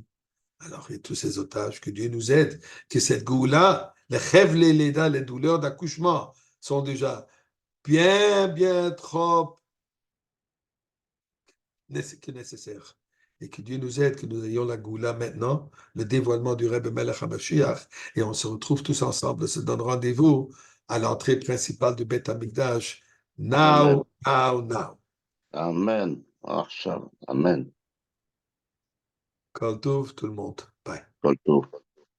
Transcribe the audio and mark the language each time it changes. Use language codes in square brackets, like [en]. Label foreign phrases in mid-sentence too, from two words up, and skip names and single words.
[fr] Alors, il y a tous ces otages, que Dieu nous aide, que cette goût-là, les rêves, les douleurs d'accouchement sont déjà bien trop nécessaires. Et que Dieu nous aide, que nous ayons la goula maintenant, le dévoilement du [he] רבי מלך המשיח, [fr] et on se retrouve tous ensemble, se donne rendez-vous à l'entrée principale du Beth Amikdash. Now. Amen. Amen. [he] כל טוב, [fr] tout le monde. Bye. [he] כל טוב.